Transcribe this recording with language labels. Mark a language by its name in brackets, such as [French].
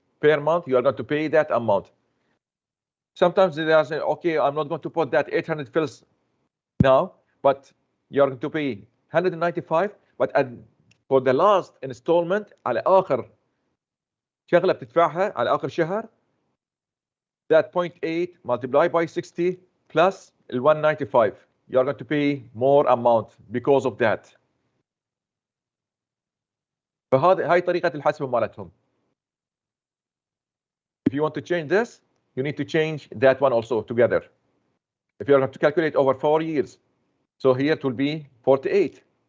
[English] Per month, you are going to pay that amount. Sometimes they are saying, okay, I'm not going to put that 800 fils now, but you are going to pay 195, but for the last installment [Arabic] على آخر شغلة بتدفعها على آخر شهر, [English] that 0.8 multiplied by 60 plus 195. You are going to pay more amount because of that. [Arabic] فهذه هاي طريقة الحسبة مالتهم. [English] If you want to change this, you need to change that one also together. If you are going to calculate over 4 years, so here it will be 48.